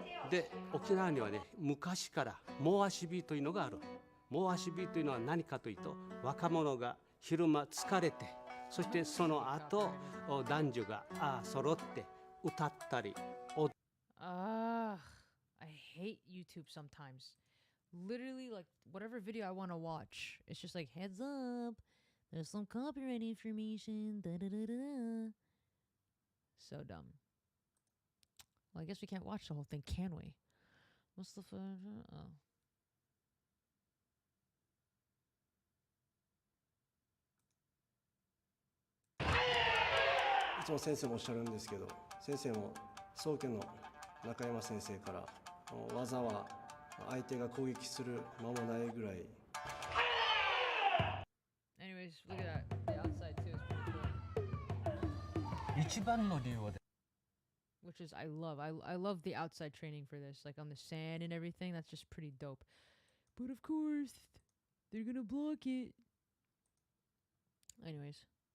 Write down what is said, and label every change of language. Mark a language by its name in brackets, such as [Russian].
[Japanese] で沖縄にはね、昔からモアシビというのがある。モアシビというのは何かというと、若者が昼間疲れて、そしてその後男女が揃って歌ったり踊ったり。 [English] I hate YouTube sometimes. Literally, like whatever video I want to watch, it's just like heads up. There's some copyright information. Da, da, da, da. So dumb. Well, I guess we can't watch the whole thing, can we? Mustafa. Oh. [Japanese] いつも先生もおっしゃるんですけど、先生も宗家の中山先生から技は相手が攻撃する間もないぐらい。 [English] Anyways, look at that. The outside too is pretty cool. [Japanese] 一番の理由は [English] Which is I love the outside training for this, like on the sand and everything. That's just pretty dope. But of course, they're gonna block it. Anyways.